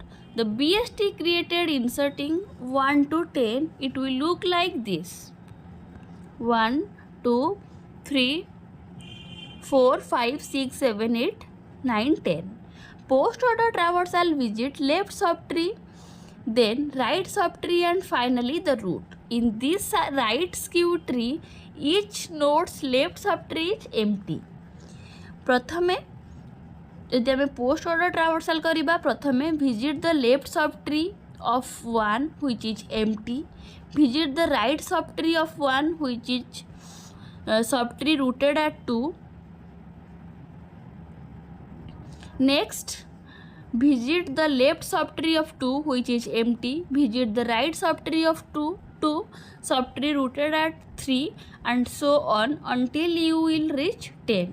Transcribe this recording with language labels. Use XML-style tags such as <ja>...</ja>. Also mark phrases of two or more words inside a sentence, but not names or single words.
<en>The BST created inserting 1 to 10, it will look like this: 1, 2, 3, 4, 5, 6, 7, 8, 9, 10. Post order traversal visit left subtree, then right subtree, and finally the root. In this right skew tree, each node's left subtree is empty.</en> <or>ପ୍ରଥମେ ଯଦି ଆମେ</or> <en>post order traversal</en> <or>କରିବା, ପ୍ରଥମେ</or> <en>visit the left subtree of 1 which is empty, visit the right subtree of 1 which is subtree rooted at 2. Next, visit the left subtree of 2 which is empty, visit the right subtree of 2 subtree rooted at 3, and so on until you will reach 10.</en>